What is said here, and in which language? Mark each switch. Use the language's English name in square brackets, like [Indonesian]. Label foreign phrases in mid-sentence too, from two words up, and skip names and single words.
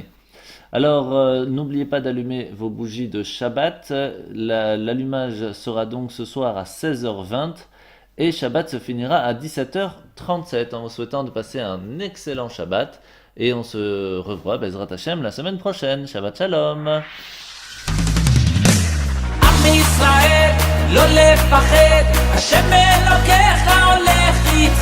[French] Alors n'oubliez pas d'allumer vos bougies de Shabbat. L'allumage sera donc ce soir à 16h20 et Shabbat se finira à 17h37 en vous souhaitant de passer un excellent Shabbat. Et on se revoit, [Hebrew] בעזרת השם, [French] la semaine prochaine. [Hebrew] שבת שלום. עם ישראל, לא לפחד, השם אלוקיך הולך איתך.